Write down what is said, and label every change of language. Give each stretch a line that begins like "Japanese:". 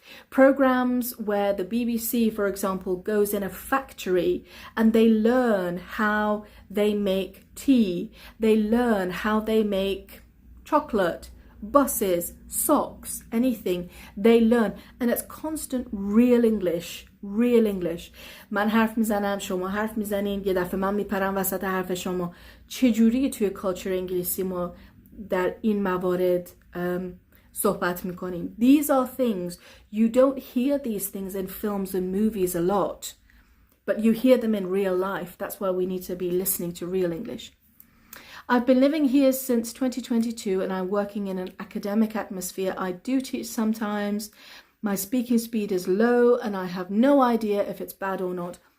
English: Programs where the BBC, for example, goes in a factory and they learn how they make tea. They learn how they make chocolate, buses, socks, anything. They learn, and it's constant real English. real English.
Persian: من حرف میزنم، شما حرف میزنین، یه دفعه من میپرم وسط حرف شما. چجوری توی کالچر انگلیسی ما در این موارد صحبت میکنیم.
English: These are things, you don't hear these things in films and movies a lot, but you hear them in real life. That's why we need to be listening to real English. I've been living here since 2022 and I'm working in an academic atmosphere. I do teach sometimes. My speaking speed is low and I have no idea if it's bad or not.